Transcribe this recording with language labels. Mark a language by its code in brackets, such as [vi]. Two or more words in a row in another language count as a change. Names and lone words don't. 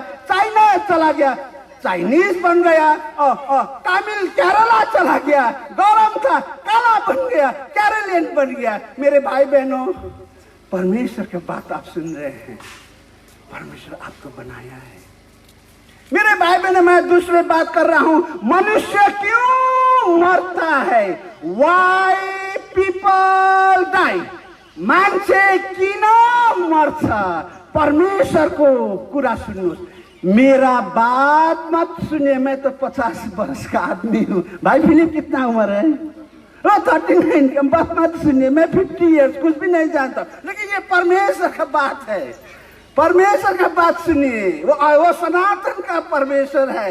[hi] चाइना चला गया, चाइनीज बन गया। तमिल केरला चला गया, गरम था, काला बन गया, केरलियन बन गया। मेरे भाई बहनों, परमेश्वर की बात आप सुन रहे हैं, परमेश्वर आपको बनाया है। मेरे भाई बहनों, मैं दूसरी बात कर रहा हूं, मनुष्य क्यों मरता है। [en] Why people die? [ne] मान्छे किन मर्छ। परमेश्वर को कुरा सुन्नुहोस्, [hi] मेरा बात मत सुनिए। मैं तो 50 वर्ष का आदमी हूँ। भाई फिलिप कितना उम्र है? 39। बात मत सुनिए, मैं 50 ईयर्स, कुछ भी नहीं जानता, लेकिन ये परमेश्वर का बात है। परमेश्वर का बात सुनिए, वो सनातन का परमेश्वर है।